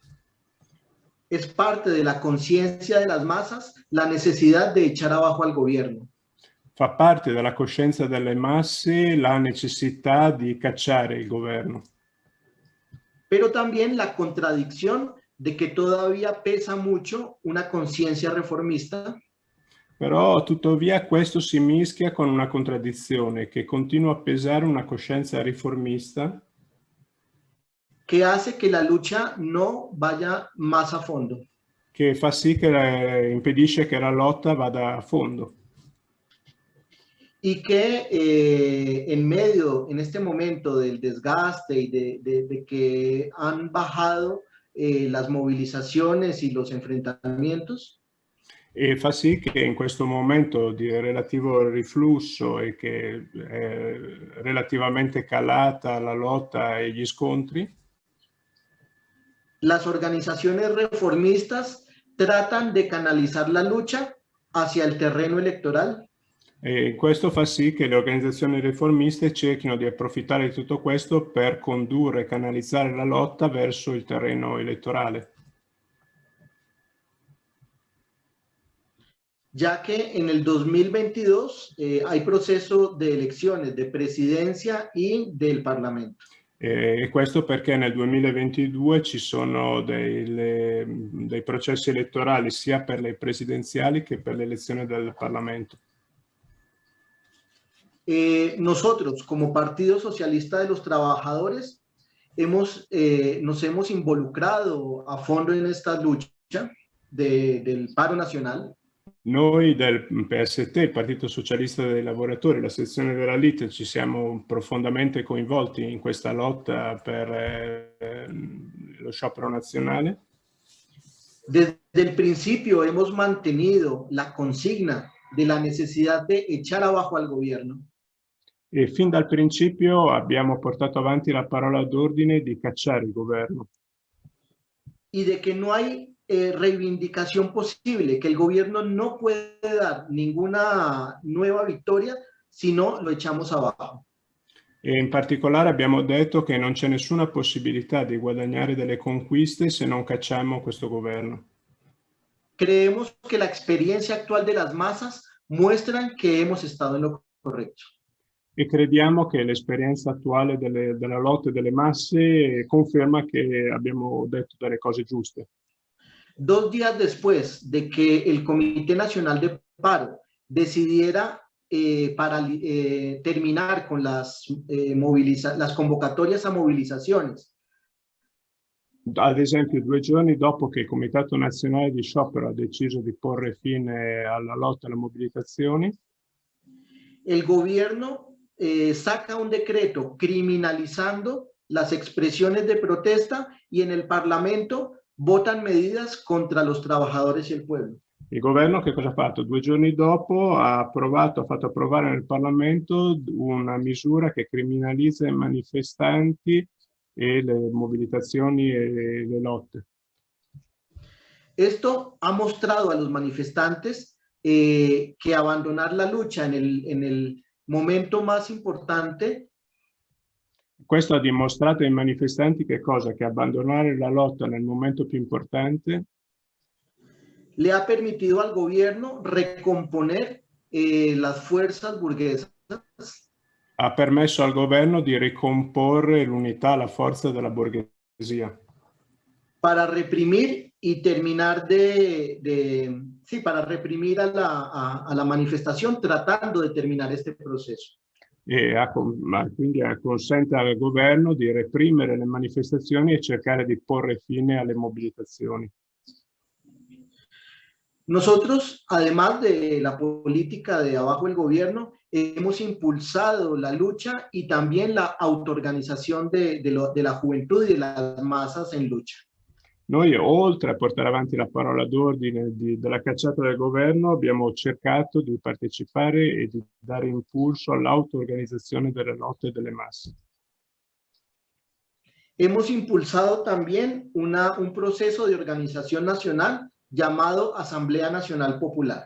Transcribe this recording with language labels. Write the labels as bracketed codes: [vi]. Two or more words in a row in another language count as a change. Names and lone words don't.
[es] Es parte de la conciencia de las masas la necesidad de echar abajo al gobierno. [it] Fa parte della coscienza delle masse la necessità di cacciare il governo. [es] Pero también la contradicción de que todavía pesa mucho una conciencia reformista. [it] Però tuttavia questo si mischia con una contraddizione, che continua a pesare una coscienza riformista [es] que hace que la lucha no vaya más a fondo. [it] Che fa sì che impedisce che la lotta vada a fondo. [es] Y que en este momento del desgaste y de que han bajado las movilizaciones y los enfrentamientos, [it] E fa sì che in questo momento di relativo riflusso e che è relativamente calata la lotta e gli scontri, [es] las organizaciones reformistas tratan de canalizar la lucha hacia el terreno electoral. [it] e questo fa sì che le organizzazioni riformiste cerchino di approfittare di tutto questo per condurre e canalizzare la lotta verso il terreno elettorale. [es] Ya que en el 2022 hay proceso de elecciones de presidencia y del Parlamento. [it] E questo perché nel 2022 ci sono dei processi elettorali sia per le presidenziali che per l'elezione del Parlamento. [es] Nosotros, como Partido Socialista de los Trabajadores, nos hemos involucrado a fondo en esta lucha del paro nacional. [it] Noi del PST, il Partito Socialista dei Lavoratori, la sezione della LIT, ci siamo profondamente coinvolti in questa lotta per lo sciopero nazionale. [es] Desde el principio hemos mantenido la consigna de la necesidad de echar abajo al gobierno. [it] E fin dal principio abbiamo portato avanti la parola d'ordine di cacciare il governo. [es] Y de que no hay reivindicación posible, que el gobierno no puede dar ninguna nueva victoria si no lo echamos abajo. [it] E in particolare abbiamo detto che non c'è nessuna possibilità di guadagnare delle conquiste se non cacciamo questo governo. [es] Creemos que la experiencia actual de las masas muestran que hemos estado en lo correcto. [it] E crediamo che l'esperienza attuale della lotta delle masse conferma che abbiamo detto delle cose giuste. [es] 2 días después de que el Comité Nacional de Paro decidiera terminar con las convocatorias a movilizaciones. [it] Ad esempio, 2 giorni dopo che il Comitato Nazionale di Sciopero ha deciso di porre fine alla lotta e alle mobilitazioni, [es] el gobierno saca un decreto criminalizando las expresiones de protesta y en el Parlamento votan medidas contra los trabajadores y el pueblo. [it] il governo che cosa ha fatto? 2 giorni dopo ha fatto approvare nel Parlamento una misura che criminalizza i manifestanti e le mobilitazioni e le lotte. [es] Esto ha mostrado a los manifestantes que abandonar la lucha en el momento más importante. [it] Questo ha dimostrato ai manifestanti che cosa? Che abbandonare la lotta nel momento più importante [es] le ha permitido al gobierno recomponer las fuerzas burguesas. [it] Ha permesso al governo di ricomporre l'unità, la forza della borghesia. [es] Para reprimir y terminar para reprimir a la manifestación, tratando de terminar este proceso. [it] E quindi consente al governo di reprimere le manifestazioni e cercare di porre fine alle mobilitazioni. [es] Nosotros, además de la política de abajo del gobierno, hemos impulsado la lucha y también la autoorganización de la juventud y de las masas en lucha. [it] Noi, oltre a portare avanti la parola d'ordine della cacciata del governo, abbiamo cercato di partecipare e di dare impulso all'auto-organizzazione delle lotte delle masse. [es] Hemos impulsado también un proceso de organización nacional llamado Asamblea Nacional Popular.